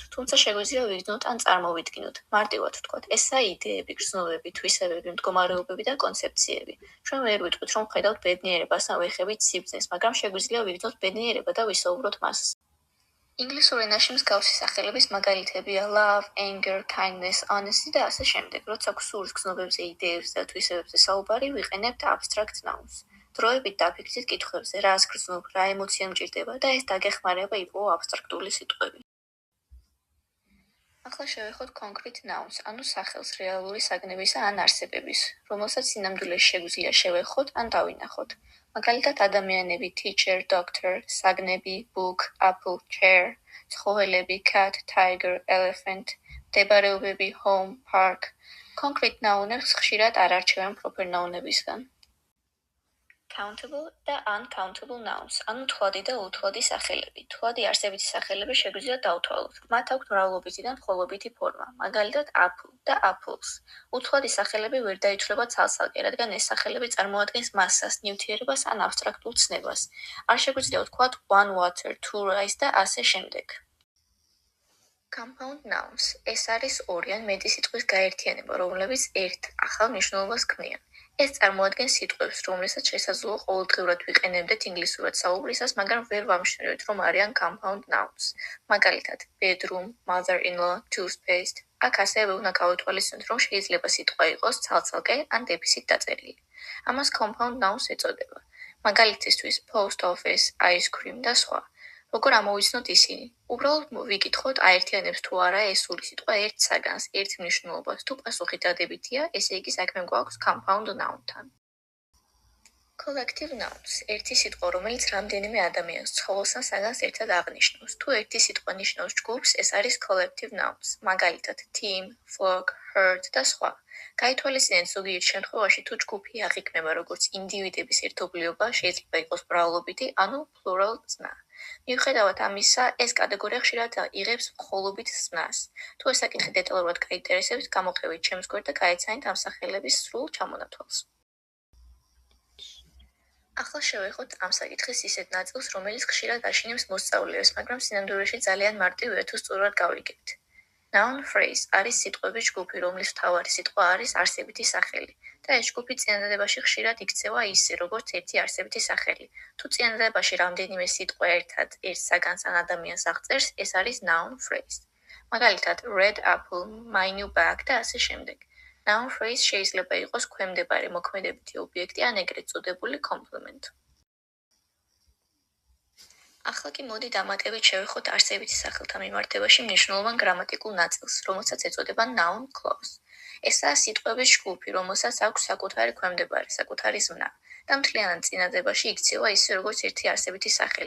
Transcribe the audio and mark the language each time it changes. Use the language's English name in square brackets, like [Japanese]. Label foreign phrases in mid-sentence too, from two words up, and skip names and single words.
[Georgian] თუმცა შეგვიძლია ვიგრძნოთ ან წარმოვიდგინოთ. მარტივად ვთქვათ, ესაა იდეები, გრძნობები, თვისებები, მდგომარეობები და კონცეფციები. ჩვენ ვერ ვიტყვით, რომ ვხედავთ ბედნიერებას ან ვეხებით სიბრძნეს, მაგრამ შეგვიძლია ვიგრძნოთ ბედნიერება და ვისაუბროთ მას. ინგლისურ ენაში მსგავსი სახელების მაგალითებია [English] love, anger, kindness, honesty [Georgian] და ასე შემდეგ. როცა გვსურს გრძნობებზე, იდეებზე და თვისებებზე საუბარი, ვიყენებთ [English] abstract nouns. [Georgian] დროებით დაფიქრდით კითხვებზე, რას გრძნობ, რა ემოცია მჭირდება და ეს დაგეხმარება იპოვო აბსტრაქტული სიტყვები. ახლა შევეხოთ [English] concrete nouns, [Georgian] ანუ სახელს რეალური საგნებისა ან არსებების, რომელსაც სინამდვილეში შეგვიძლია შევეხოთ ან დავინახოთ. მაგალითად ადამიანები, [English] teacher, doctor, [Georgian] საგნები, [English] book, apple, chair, [Georgian] ცხოველები, [English] cat, tiger, elephant, [Georgian] მდებარეობები, [English] home, park. Concrete nounებს [Georgian] ხშირად არ არჩევენ [English] proper nounებისგან. [Georgian] Countable და [English] uncountable nouns, [Georgian] ანუ თვლადი და უთვლადი სახელები. თვლადი არსებითი სახელები შეგვიძლია დავთვალოთ. მათ აქვთ მრავლობითი და მხოლობითი ფორმა, მაგალითად apple და apples. უთვლადი სახელები ვერ დაიცვლება ცალ-ცალკე, რადგან ეს სახელები წარმოადგენს მასას, ნივთიერებას ან აბსტრაქტულ ცნებას. არ შეგვიძლია ვთქვათ [English] one water, two rice [Georgian] და ასე შემდეგ. [English] Compound nouns. [Georgian] ეს არის ორი ან მეტი სიტყვის გაერთიანება, რომლებიც ერთ ახალ მნიშვნელობას ქმნიან. ეს წარმოადგენს სიტყვებს, რომლებსაც შესაძლოა ყოველდღიურად ვიყენებდეთ ინგლისურად საუბრისას, მაგრამ ვერ ვამშვენებთ, რომ არიან [English] compound nouns. [Georgian] მაგალითად, [English] bedroom, mother-in-law, toothpaste. [Georgian] აქ ასევე უნდა გავითვალისწინოთ, რომ შეიძლება სიტყვა იყოს ცალ-ცალკე ან დეფისით დაწერილი. ამას [English] compound nouns [Georgian] ეწოდება. მაგალითისთვის, [English] post office, ice cream [Georgian] და სხვა. როგორ ამოვიცნოთ ისინი? უბრალოდ ვიკითხოთ, აერთიანებს თუ არა ეს სული სიტყვა ერთ საგანს, ერთ მნიშვნელობას. თუ პასუხი დადებითია, ესე იგი საქმე გვაქვს [English] compound noun-თან. Collective nouns. [Georgian] ერთი სიტყვა, რომელიც რამდენიმე ადამიანს, ცხოველს ან საგანს ერთად აღნიშნავს. თუ ერთი სიტყვა ნიშნავს ჯგუფს, ეს არის [English] collective nouns. [Georgian] მაგალითად, [English] team, flock, herd [Georgian] და სხვა. გაითვალისწინეთ ზოგიერთ შემთხვევაში თუ ჯგუფი აღიქმება როგორც ინდივიდების ერთობლიობა, შეიძლება იყოს მრავლობითი, ანუ plural ზნა. მიუხედავად ამისა, ეს კატეგორია ხშირად იღებს მხოლობით ზნას. თუ ეს საკითხი დეტალურად გაინტერესებთ, გამოყევით ჩემს გვერდს და გაეცანით ამ სახელების სრულ ჩამონათვალს. ახლა შევეხოთ ამ საკითხის ისეთ ნაწილს, რომელიც ხშირად აშინებს მოსწავლეებს, მაგრამ სინამდვილეში ძალიან მარტივია თუ სწორად გავიგებთ. [English] Noun phrase [Georgian] არის სიტყვების ჯგუფი, რომლის მთავარი სიტყვა არის არსებითი სახელი და ეს ჯგუფი წინადადებაში ხშირად იქცევა ისე, როგორც ერთი არსებითი სახელი. თუ წინადადებაში რამდენიმე სიტყვა ერთად ერთ საგანს ან ადამიანს აღწერს, ეს არის [English] noun phrase. [Georgian] მაგალითად, [English] red apple, my new bag [Georgian] და ასე შემდეგ. [English] Noun phrase [Georgian] შეიძლება იყოს ქვემდებარე მოქმედებითი ობიექტი ან ეგრეთ წოდებული complement. ახლა კი მოდით დამატებით შევეხოთ არსებითი სახელთა მიმართებაში მნიშვნელოვან გრამატიკულ ნაწილს, რომელსაც ეწოდება [English] noun clause. [Georgian] ესაა სიტყვების ჯგუფი, რომელსაც აქვს საკუთარი ქვემდებარე, საკუთარი ზმნა და მთლიანად წინადადებაში იქცევა ისე, როგორც ერთი არსებითი სახელი.